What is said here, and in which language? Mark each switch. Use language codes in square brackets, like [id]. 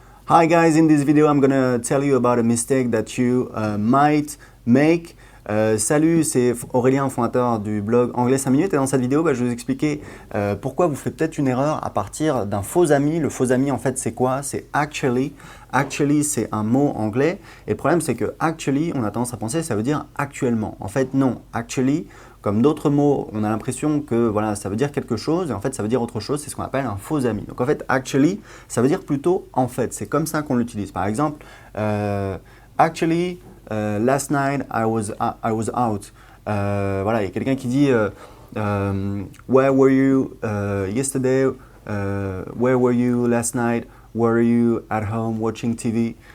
[en] Hi guys, in this video I'm gonna tell you about a mistake that you might make. [fr] Salut, c'est Aurélien, fondateur du blog Anglais 5 minutes, et dans cette vidéo je vais vous expliquer pourquoi vous faites peut-être une erreur à partir d'un faux ami. Le faux ami en fait c'est quoi? C'est actually. Actually c'est un mot anglais et le problème c'est que actually on a tendance à penser ça veut dire actuellement. En fait non, actually comme d'autres mots on a l'impression que voilà, ça veut dire quelque chose et en fait ça veut dire autre chose, c'est ce qu'on appelle un faux ami. Donc en fait actually ça veut dire plutôt en fait, c'est comme ça qu'on l'utilise. Par exemple, [en] actually last night I was out. [fr] Voilà, il y a quelqu'un qui dit [en] where were you yesterday? Where were you last night? Were you at home watching TV?